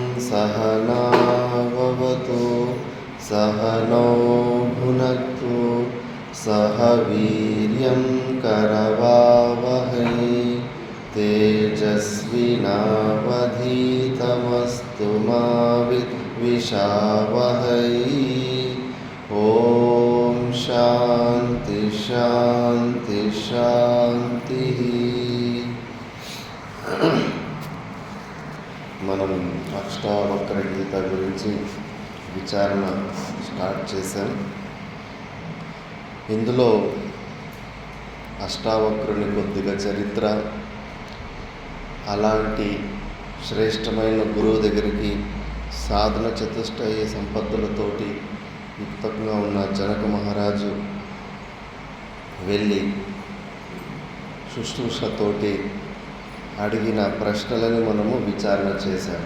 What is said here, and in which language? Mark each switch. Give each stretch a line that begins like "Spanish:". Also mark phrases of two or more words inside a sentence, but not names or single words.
Sanskrit: सहनाववतु सहनौ भुनक्तु सह वीर्यं करवावहै तेजस्विनावधीतमस्तु मा विद्विषावहै। ओम शांति शांति शांति।
Telugu: మనం అష్టావక్ర గీత గురించి విచారణ స్టార్ట్ చేశాం. ఇందులో అష్టావక్రుని కొద్దిగా చరిత్ర, అలాంటి శ్రేష్టమైన గురువు దగ్గరికి సాధన చతుష్టయ సంపత్తులతోటి యుక్తంగా ఉన్న జనక మహారాజు వెళ్ళి శుశ్రూషతోటి అడిగిన ప్రశ్నలను మనము విచారణ చేశాం.